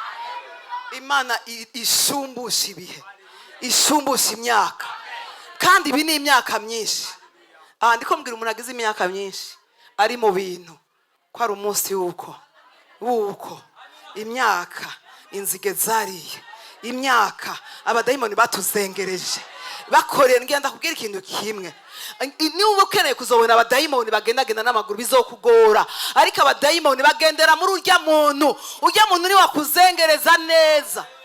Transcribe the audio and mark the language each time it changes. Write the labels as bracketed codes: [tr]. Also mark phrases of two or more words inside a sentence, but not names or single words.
[rn] Imana ishumbusha ibihe, ishumbusha imyaka, kandi ibi ni imyaka myinshi. Ndiko mbwira umuntu agize imyaka myinshi ari mu bintu ko ari umunsi wuko imyaka inzige zariye, imyaka abadayimoni batuzengereje bakorera. Ngenda kubwira ikintu kimwe, niba ukeneye kuzobona abadayimoni bagendagenda n'amaguru bizokugora, ariko abadayimoni bagendera muri urya muntu ni wakuzengereza neza.